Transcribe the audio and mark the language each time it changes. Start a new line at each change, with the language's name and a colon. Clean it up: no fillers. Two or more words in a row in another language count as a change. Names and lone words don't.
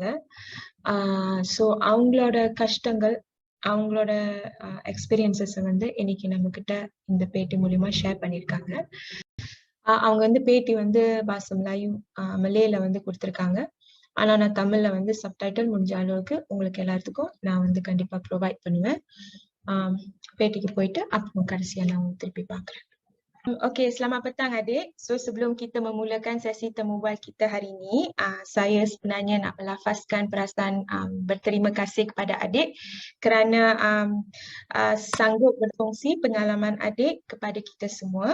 Tamil: ஸோ அவங்களோட கஷ்டங்கள், அவங்களோட எக்ஸ்பீரியன்ஸஸ வந்து இன்னைக்கு நம்மகிட்ட இந்த பேட்டி மூலியமா ஷேர் பண்ணியிருக்காங்க. அவங்க வந்து பேட்டி வந்து
Malay: bahasa Melayu,
Tamil: மலேல வந்து குடுத்திருக்காங்க. ஆனா நான் தமிழ்ல வந்து சப்டைட்டில் முடிஞ்ச அளவுக்கு உங்களுக்கு எல்லாத்துக்கும் நான் வந்து கண்டிப்பா ப்ரொவைட் பண்ணுவேன். பேட்டிக்கு போயிட்டு அப்புறம் கடைசியா நான் உங்கள திருப்பி பார்க்குறேன்.
Malay: Okey, selamat petang adik. So sebelum kita memulakan sesi temu bual kita hari ini, saya sebenarnya nak melafazkan perasaan berterima kasih kepada adik kerana sanggup berkongsi pengalaman adik kepada kita semua.